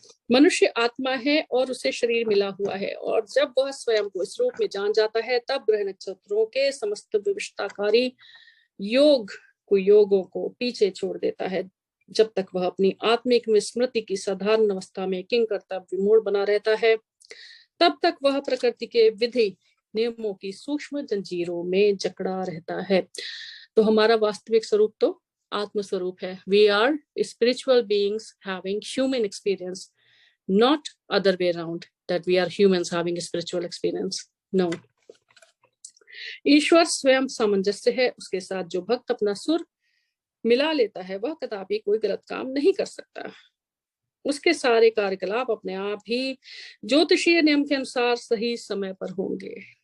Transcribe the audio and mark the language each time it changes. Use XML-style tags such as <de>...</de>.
<hi>मनुष्य आत्मा है और उसे शरीर मिला हुआ है, और जब वह स्वयं को इस रूप में जान जाता है, तब ग्रह नक्षत्रों के समस्त विविधताकारी योगों को पीछे छोड़ देता है। जब तक वह अपनी आत्मिक विस्मृति की साधारण अवस्था में किंकर्तव्य विमूढ़ बना रहता है, तब तक वह प्रकृति के विधि नियमों की सूक्ष्म जंजीरों में जकड़ा रहता है। तो हमारा वास्तविक स्वरूप तो आत्म स्वरूप है।</hi> <en>We are spiritual beings having human experience, not other way around, that we are humans having a spiritual experience. No.</en> <hi>ईश्वर स्वयं सामंजस्य है, उसके साथ जो भक्त अपना सुर मिला लेता है वह कदापि कोई गलत काम नहीं कर सकता। उसके सारे कार्यकलाप अपने आप ही ज्योतिषीय नियम के अनुसार सही समय पर होंगे।</hi>